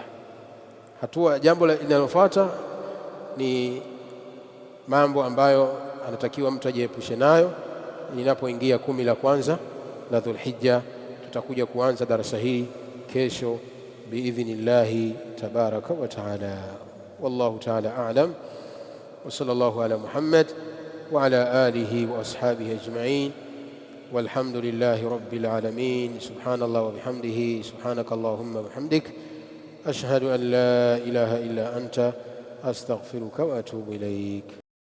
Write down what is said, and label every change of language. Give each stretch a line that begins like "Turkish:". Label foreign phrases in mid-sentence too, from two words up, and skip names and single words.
Swahili: Jambo linalofuata ni mambo ambayo anatakiwa mtu ajiepushe nayo linapoingia 10 la kwanza la Dhulhijja. Tutakuja kuanza darasa hili kesho
Arabic: بإذن الله تبارك وتعالى. والله تعالى أعلم وصلى الله على محمد وعلى آله وأصحابه أجمعين والحمد لله رب العالمين. سبحان الله وبحمده سبحانك اللهم وبحمدك أشهد أن لا إله إلا أنت أستغفرك وأتوب إليك.